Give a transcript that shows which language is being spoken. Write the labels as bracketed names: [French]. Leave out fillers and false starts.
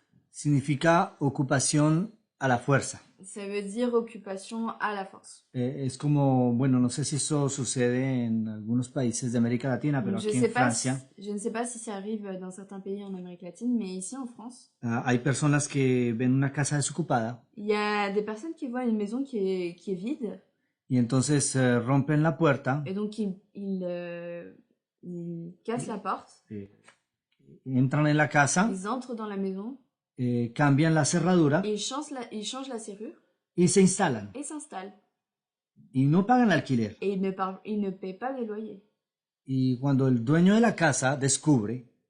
[Spanish] significa ocupación a la fuerza. [French] ça veut dire occupation à la force. [Spanish] Es como, bueno, no sé si eso sucede en algunos países de América Latina, pero aquí en Francia [French] je ne sais pas si ça arrive dans certains pays en Amérique latine, mais ici en France, [Spanish] hay personas que ven una casa desocupada [French] il y a des personnes qui voient une maison qui est vide [Spanish] y entonces rompen la puerta, [French] et donc ils cassent la porte, [Spanish] entran en la casa, [French] ils entrent dans la maison, [Spanish] cambian la cerradura [French] et ils changent la serrure [Spanish] y se instalan [French] et s'installent. [Spanish] y no pagan alquiler. [French] Et ils ne paient pas de loyer. [Spanish] Y cuando el dueño de la casa descubre,